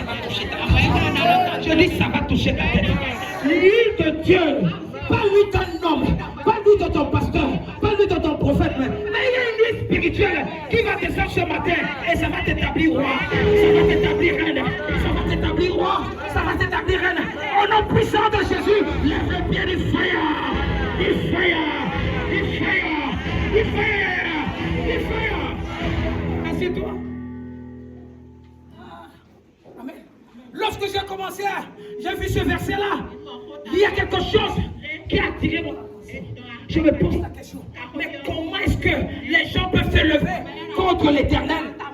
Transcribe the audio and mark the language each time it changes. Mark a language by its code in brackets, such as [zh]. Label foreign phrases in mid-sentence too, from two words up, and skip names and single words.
[fr] Je dis ça va toucher ta tête. L'huile de Dieu, pas l'huile d'un homme, pas l'huile de ton pasteur, pas l'huile de ton prophète, mais il y a une huile spirituelle qui va descendre ce matin et ça va t'établir roi, ça va t'établir reine, ça va t'établir roi, ça va t'établir reine. Au nom puissant de Jésus, lève le pied du fire, du fire, du fire, du fire, du fire. Assieds-toi. Amen. Lorsque j'ai commencé, j'ai vu ce verset-là. Il y a quelque chose qui a attiré mon attention. Je me pose la question. Mais comment est-ce que les gens peuvent se lever contre l'Éternel?